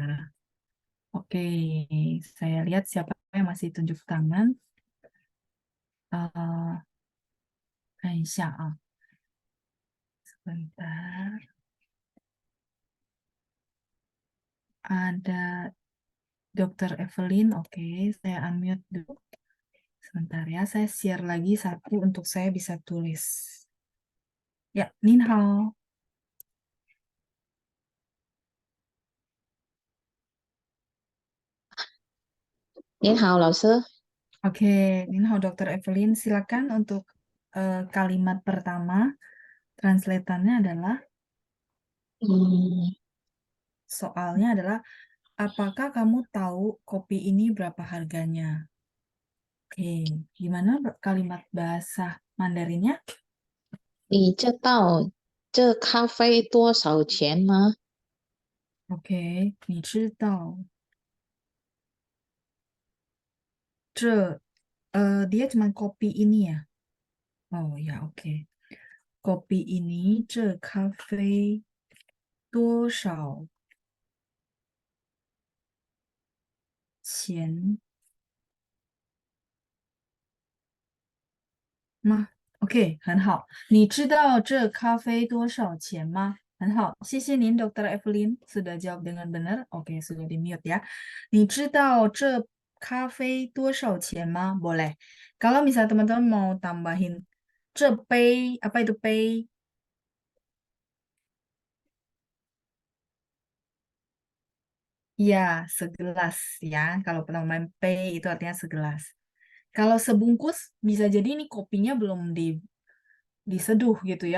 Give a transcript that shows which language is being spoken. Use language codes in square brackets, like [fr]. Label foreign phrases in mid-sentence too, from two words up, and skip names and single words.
[id] Oke, saya lihat siapa yang masih tunjuk tangan. [zh] 看一下啊, [id] sebentar. Ada Dr. Evelyn, oke, saya unmute dulu. Sebentar ya, saya share lagi satu untuk saya bisa tulis. Ya, [zh] 您好. 您好，老师。 [id] Oke, [zh] 您好 [id] Dr. Evelyn, silakan untuk kalimat pertama. Translatannya adalah, 嗯， soalnya adalah, apakah kamu tahu kopi ini berapa harganya? Oke, gimana kalimat bahasa Mandarinnya? [zh] 你知道这咖啡多少钱吗？ [id] Oke, [zh] 你知道 [id] dia cuma kopi ini ya? Oh ya, oke. Kopi ini, [zh] 这咖啡多少钱吗？OK，很好。你知道这咖啡多少钱吗？很好，谢谢您，Dr. [id] Evelyn sudah jawab dengan benar. Oke, sudah di mute ya. [zh] 你知道这咖啡多少钱吗？ [id] Boleh. Kalau misalnya teman-teman mau tambahin [zh] 这杯, [id] apa itu 杯? Ya, segelas ya. Kalau tambahan 杯 itu artinya segelas. Kalau sebungkus, bisa jadi ini kopinya belum diseduh gitu ya.